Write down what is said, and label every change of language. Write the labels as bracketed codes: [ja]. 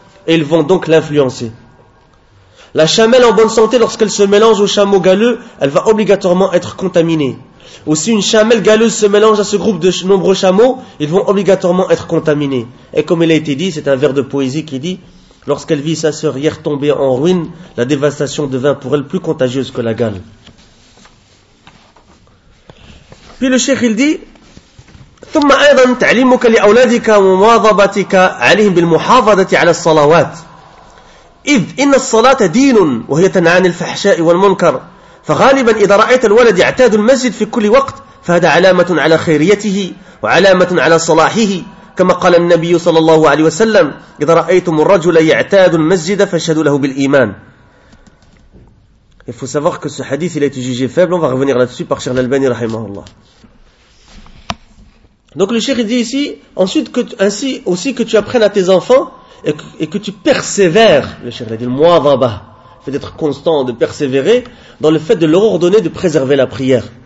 [fr] Et ils vont donc l'influencer. La chamelle en bonne santé, lorsqu'elle se mélange au chameau galeux, elle va obligatoirement être contaminée. Ou si une chamelle galeuse se mélange à ce groupe de nombreux chameaux, ils vont obligatoirement être contaminés. Et comme il a été dit, c'est un vers de poésie qui dit... Lorsqu'elle vit sa sœur hier tombée en ruine, la dévastation devint pour elle plus contagieuse que la gale. Puis le cheikh il dit: [ar] ثم ايضا تعليمك لاولادك ومواظبتك عليهم بالمحافظه على الصلوات إذ إن الصلاة دين وهي تنهى عن الفحشاء والمنكر فغالبا إذا رأيت الولد يعتاد المسجد في كل وقت فهذا علامة على خيريته وعلامة على صلاحه كما قال النبي صلى الله عليه وسلم إذا رأيتم الرجل يعتاد المسجد فاشهدوا له بالإيمان. [fr] Il faut savoir que ce hadith il a été jugé faible, on va revenir là-dessus par Cheikh Al-Albani rahimahullah. Donc le Cheikh dit ici, ensuite que tu, ainsi aussi que tu apprennes à tes enfants et que tu persévères, le Cheikh l'a dit, le muadaba, fait d'être constant, de persévérer dans le fait de leur ordonner de préserver la prière.